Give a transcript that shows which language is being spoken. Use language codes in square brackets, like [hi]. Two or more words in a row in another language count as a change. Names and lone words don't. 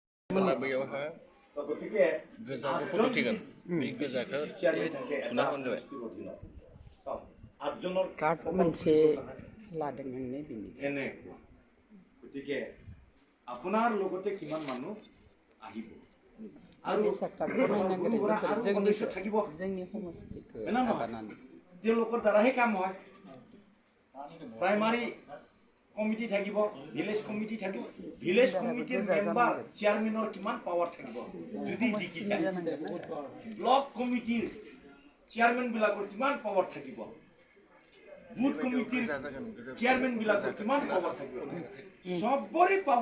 [brx] बेयावहा गोजाखौ फट' थिगोन बे गोजाखौ थुना होबाय कार्ड मोनसे लादों नोंनि बिनि [as] গতিকে আপোনাৰ লগতে কিমান মানুহ আহিব আৰু [brx] जोंनि সমষ্টিखौ [as] তেওঁলোকৰ দ্বাৰাহে কাম হয় [en] primary committee [as] থাকিব [en] village committee [as] থাকিব [en] village committeeৰ member chairmanৰ [as] কিমান পাৱাৰ থাকিব যদি জিকি যায় [en] block committeeৰ chairman [as] বিলাকৰ কিমান পাৱাৰ থাকিব [en] booth committeeৰ chairman [as] বিলাকৰ কিমান পাৱাৰ থাকিব সবৰে